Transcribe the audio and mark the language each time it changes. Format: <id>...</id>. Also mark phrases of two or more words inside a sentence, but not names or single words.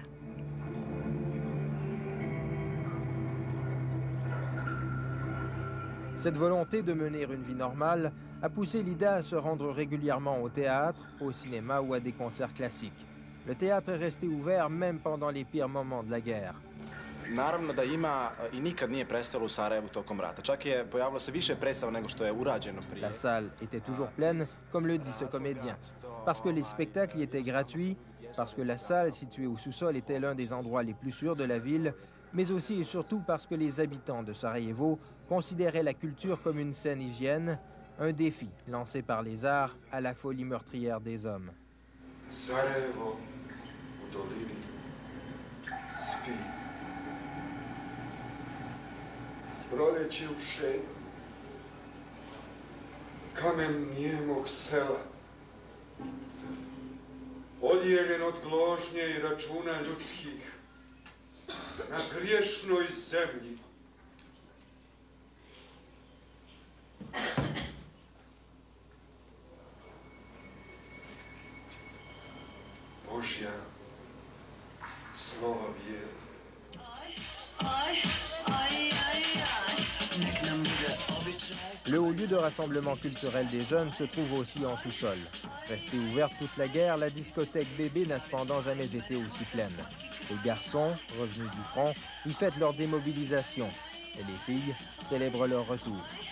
<fr>Cette volonté de mener une vie normale a poussé Lida à se rendre régulièrement au théâtre, au cinéma ou à des concerts classiques. Le théâtre est resté ouvert même pendant les pires moments de la guerre.</fr> <bs>Naravno da ima I nikad nije prestalo u Sarajevu tokom rata. Čak je pojavilo se više predstava nego što je urađeno prije.</bs> <fr>La salle était toujours pleine, comme le dit ce comédien. Parce que les spectacles y étaient gratuits, parce que la salle située au sous-sol était l'un des endroits les plus sûrs de la ville, mais aussi et surtout parce que les habitants de Sarajevo considéraient la culture comme une saine hygiène, un défi lancé par les arts à la folie meurtrière des hommes.</fr> <bs>Sarajevo u dolini spi. Proleći u šetnju, kamen nijemog sela, odijeljen od gložnje I računa ljudskih, na griješnoj zemlji. Božja slova vjera.</bs> <fr>Le haut lieu de rassemblement culturel des jeunes se trouve aussi en sous-sol. Restée ouverte toute la guerre, la discothèque Bébé n'a cependant jamais été aussi pleine. Les garçons, revenus du front, y fêtent leur démobilisation et les filles célèbrent leur retour.</fr>